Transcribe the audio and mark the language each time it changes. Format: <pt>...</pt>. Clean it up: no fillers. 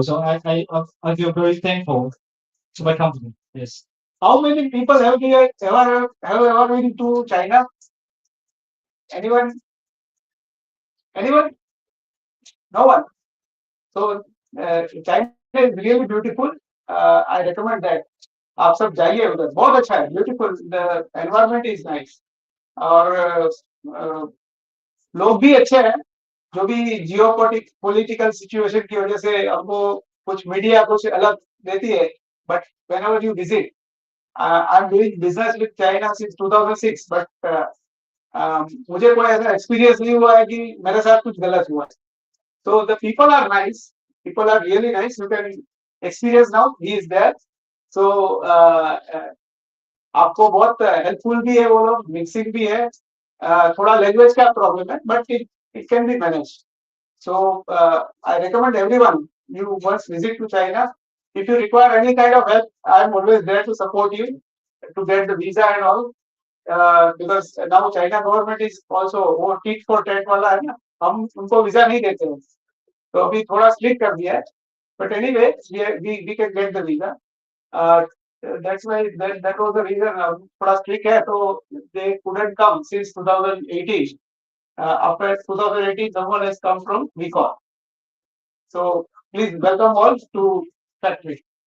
<en>So I feel very thankful to my company. Yes. How many people have ever been to China? Anyone? Anyone? No one. So China is really beautiful. I recommend that.</en> <hi>आप सब जाइए उधर, बहुत अच्छा है, beautiful.</hi> <en>The environment is nice.</en> <hi>और लोग भी अच्छे हैं. जो भी जियो पॉलिटिकल सिचुएशन की वजह से हमको कुछ मीडिया कुछ अलग देती है, but</hi> <en>whenever you visit, I'm doing business with China since 2006, but</en> <hi>मुझे कोई ऐसा एक्सपीरियंस नहीं हुआ है कि मेरे साथ कुछ गलत हुआ है.</hi> <en>So the people are nice. People are really nice. You can experience now. He is there.</en> <hi>So आपको बहुत हेल्पफुल भी है वो लोग, मिक्सिंग भी है. थोड़ा लैंग्वेज का प्रॉब्लम है, but</hi> <en>it can be managed. So I recommend everyone, you must visit to China. If you require any kind of help, I am always there to support you to get the visa and all. Because now China government is also</en> <hi>वो tit for tat वाला है ना, हम उनको visa नहीं देते हैं, तो अभी थोड़ा स्ट्रिक्ट कर दिया है.</hi> <en>But anyway, we can get the visa. That's why that was the reason</en> <hi>थोड़ा strict है, तो</hi> <en>they couldn't come since 2018. After 2018, someone has come from Wecon. So please welcome all to factory.</en>